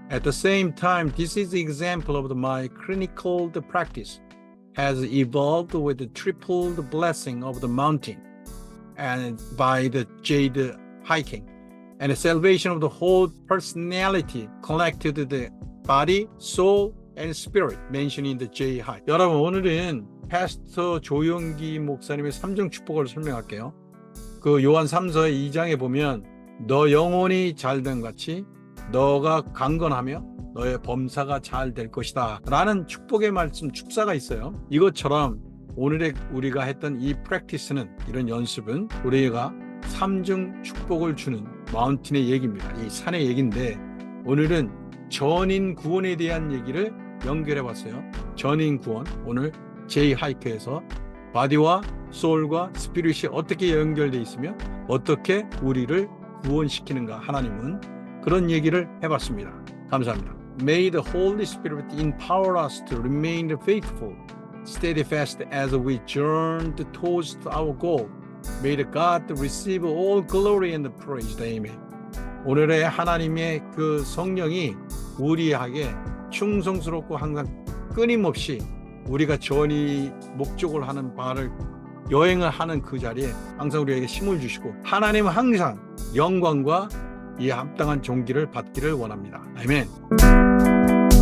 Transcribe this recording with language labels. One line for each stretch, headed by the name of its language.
English: At the same time, this is the example of my clinical practice has evolved with the triple blessing of the mountain and by the jade hiking and the salvation of the whole personality connected to the body, soul, and spirit mentioned in the J hike.
Korean: 여러분 오늘은 패스터 조용기 목사님의 3중 축복을 설명할게요. 그 요한 3서 2장에 보면 너 영혼이 잘된 같이 너가 강건하며 너의 범사가 잘 될 것이다 라는 축복의 말씀 축사가 있어요. 이것처럼 오늘의 우리가 했던 이 프랙티스는 이런 연습은 우리가 3중 축복을 주는 마운틴의 얘기입니다. 이 산의 얘기인데 오늘은 전인 구원에 대한 얘기를 연결해 봤어요. 전인 구원 오늘 J-하이크에서 바디와 소울과 스피릿이 어떻게 연결되어 있으며 어떻게 우리를 구원시키는가 하나님은 그런 얘기를 해봤습니다. 감사합니다.
English: May the Holy Spirit empower us to remain faithful, steadfast as we journey towards our goal. May the God receive all glory and praise. Amen.
Korean: 오늘의 하나님의 그 성령이 우리에게 충성스럽고 항상 끊임없이 우리가 전이 목적을 하는 바를 여행을 하는 그 자리에 항상 우리에게 힘을 주시고 하나님은 항상 영광과 이 합당한 존귀를 받기를 원합니다. 아멘.